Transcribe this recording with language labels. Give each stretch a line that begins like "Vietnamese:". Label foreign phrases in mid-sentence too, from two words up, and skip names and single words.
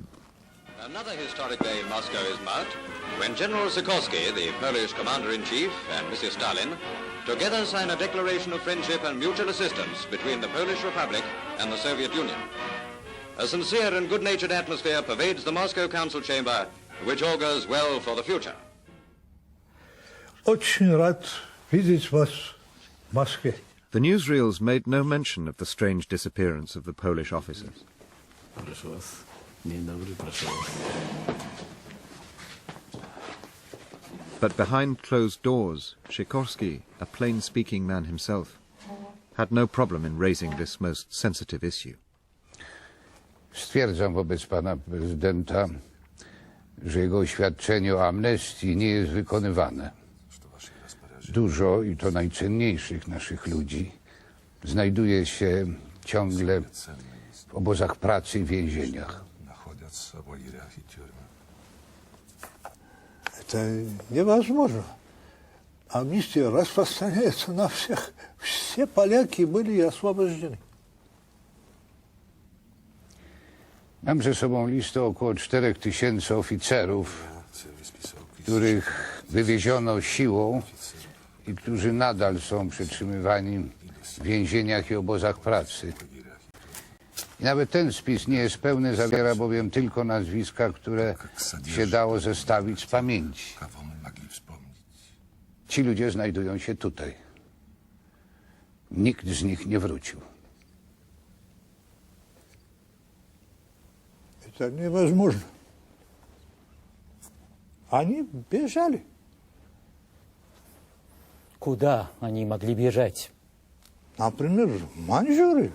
English: Another historic day in Moscow is marked when General Sikorski, the Polish commander-in-chief, and Mr. Stalin together sign a declaration of friendship and mutual assistance between the Polish Republic and the Soviet Union. A sincere and good-natured atmosphere pervades the Moscow Council chamber, which augurs well for the future.
Russian: Очень рад видеть вас в Москве.
English: The newsreels made no mention of the strange disappearance of the Polish officers. But behind closed doors, Sikorski, a plain-speaking man himself, had no problem in raising this most sensitive issue.
Polish: Stwierdzam wobec pana prezydenta, że jego oświadczenie o amnestii nie jest wykonywane. Dużo, i to najcenniejszych naszych ludzi, znajduje się ciągle w obozach pracy i więzieniach.
Russian: Это невозможно. Амнистия распространяется на всех. Все поляки были освобождены.
Polish: Mam ze sobą listę około 4000 oficerów, których wywieziono siłą i którzy nadal są przetrzymywani w więzieniach i obozach pracy. I nawet ten spis nie jest pełny, zawiera bowiem tylko nazwiska, które się dało zestawić z pamięci. Ci ludzie znajdują się tutaj. Nikt z nich nie wrócił.
Russian: Это невозможно. Они бежали. Куда они могли бежать? Например, в Маньчжурию.